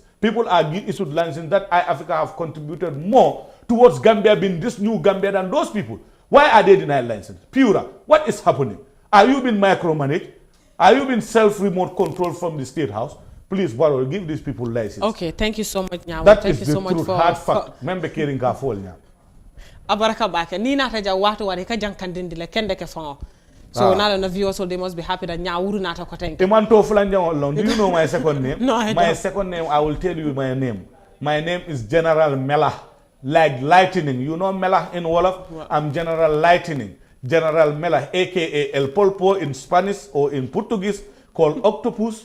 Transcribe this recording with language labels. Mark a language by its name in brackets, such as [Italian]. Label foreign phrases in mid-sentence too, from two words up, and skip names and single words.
[English] People are issued license that iAfrica have contributed more towards Gambia being this new Gambia than those people. Why are they denied license? Pura, what is happening? Are you being micromanaged? Are you being self-remote controlled from the State House? Please, Barrow, give these people license. Okay, thank you so much, Nyawo. That thank is you the so much truth, for hard fact. Member caring ka fall now. [Mandingo] Abaraka bake ni nata ja watu wale ka jankandindi le kende ke fon. [English] So now the viewers, so they must be happy that Nyawuru [Mandingo] nata kotenke. [English] Do you know my second name? No, I my don't. second name, I will tell you my name. My name is General Melah, like lightning. You know Melah in Wolof? What? I'm General Lightning. General Melah, aka El Polpo in Spanish or in Portuguese, called octopus.